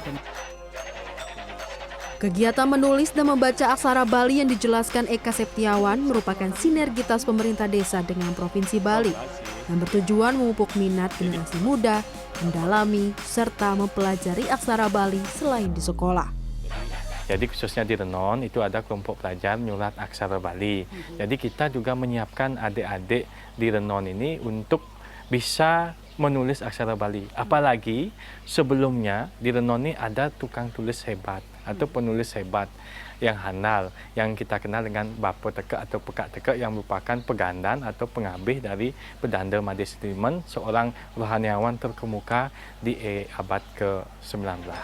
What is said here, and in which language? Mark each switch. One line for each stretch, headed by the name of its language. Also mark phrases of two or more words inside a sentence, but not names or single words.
Indonesian: Kegiatan menulis dan membaca aksara Bali yang dijelaskan Eka Septiawan merupakan sinergitas pemerintah desa dengan Provinsi Bali yang bertujuan memupuk minat generasi muda, mendalami, serta mempelajari aksara Bali selain di sekolah. Jadi khususnya di Renon itu ada kelompok pelajar nyulat aksara Bali. Jadi kita juga menyiapkan adik-adik di Renon ini untuk bisa menulis aksara Bali. Apalagi sebelumnya di Renon ini ada tukang tulis hebat atau penulis hebat yang handal yang kita kenal dengan Bapo Teke atau Pekak Teke yang merupakan pegandan atau pengabih dari Pedanda Made Setimen, seorang rohaniawan terkemuka di abad ke-19.